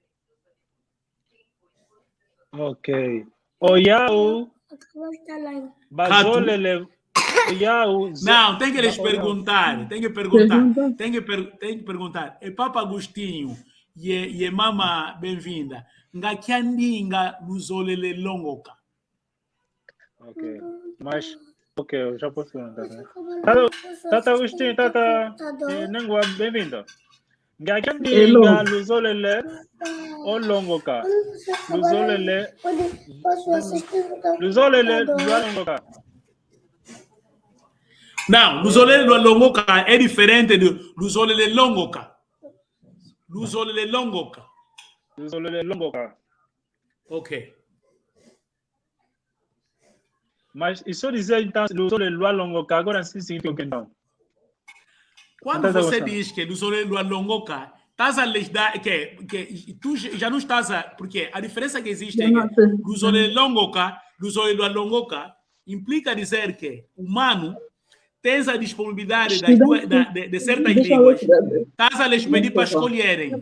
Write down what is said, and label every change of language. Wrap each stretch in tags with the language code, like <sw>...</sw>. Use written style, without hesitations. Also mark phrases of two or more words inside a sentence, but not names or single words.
<kg>Ok. Oyau. Bazolele. Oyau.</kg> <pt>Não, tem que eles perguntar. Tem que perguntar. E Papa Agostinho e Mama bem-vinda.</pt> <kg>Ngakiandinga luzolele longoka.</kg> <pt>Ok. Mas, ok, eu já posso perguntar. Né? Tata Agostinho, Tata Nengua, bem-vindo.</pt> <kg>Ngakiandinga luzolele o longoka. Luzolele longoka.</kg> <pt>Não,</pt> <kg>luzolele longoka</kg> <pt>é diferente de</pt> <kg>luzolele longoka. Luzolele longoka. Luzolele longoka.</kg> <pt>Ok. Mas e se eu dizer então</pt> <kg>luzolele longoka,</kg> <pt>agora sim significa o que então? Quando você diz que</pt> <kg>luzolele longoka,</kg> <pt>estás a lhes dar que tu já não estás a... Porque a diferença que existe é que</pt> <kg>luzolele longoka</kg> <pt>implica dizer que o humano tens a disponibilidade de certas línguas, estás a lhes pedir para escolherem.</pt>